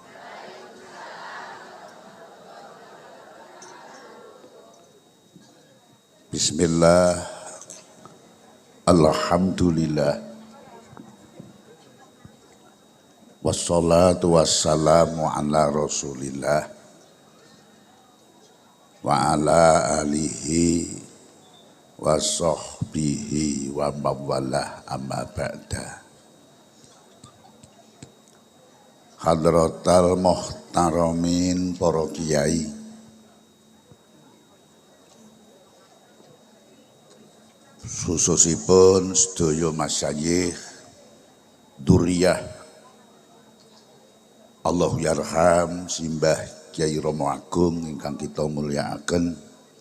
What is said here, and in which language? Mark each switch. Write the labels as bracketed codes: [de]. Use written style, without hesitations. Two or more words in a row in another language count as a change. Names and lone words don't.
[ar] بسم الله، الحمد لله، والصلاة والسلام على رسول الله وعلى آله وصحبه وموالاه أما بعد. حضرات المحترمين [jv] para kiai, khususipun sedaya masyayikh duriyah [ar] الله يرحم [jv] simbah Kyai Romo Agung ingkang kita mulyakaken.